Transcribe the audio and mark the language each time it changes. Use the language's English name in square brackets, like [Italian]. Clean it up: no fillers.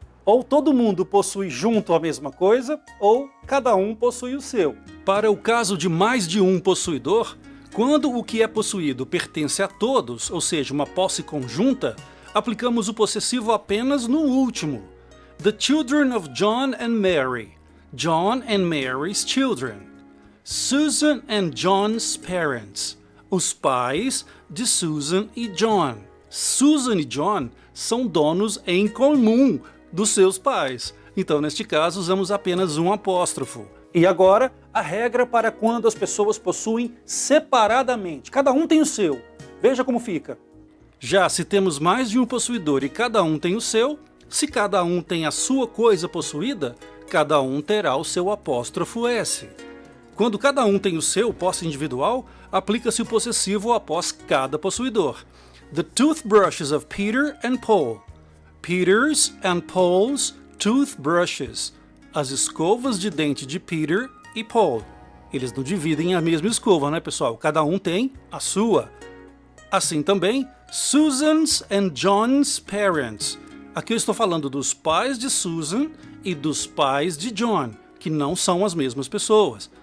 [Portuguese] Ou todo mundo possui junto a mesma coisa, ou cada um possui o seu. Para o caso de mais de um possuidor, quando o que é possuído pertence a todos, ou seja, uma posse conjunta, aplicamos o possessivo apenas no último. [English] The children of John and Mary. John and Mary's children. Susan and John's parents. [Portuguese] Os pais de Susan e John. Susan e John são donos em comum dos seus pais. Então, neste caso, usamos apenas um apóstrofo. E agora, a regra para quando as pessoas possuem separadamente. Cada um tem o seu. Veja como fica. Já se temos mais de um possuidor e cada um tem o seu, se cada um tem a sua coisa possuída, cada um terá o seu apóstrofo S. Quando cada um tem o seu posse individual, aplica-se o possessivo após cada possuidor. [English] The toothbrushes of Peter and Paul. Peter's and Paul's toothbrushes. [Portuguese] As escovas de dente de Peter e Paul. Eles não dividem a mesma escova, né, pessoal? Cada um tem a sua. Assim também, [English] Susan's and John's parents. [Portuguese] Aqui eu estou falando dos pais de Susan e dos pais de John, que não são as mesmas pessoas.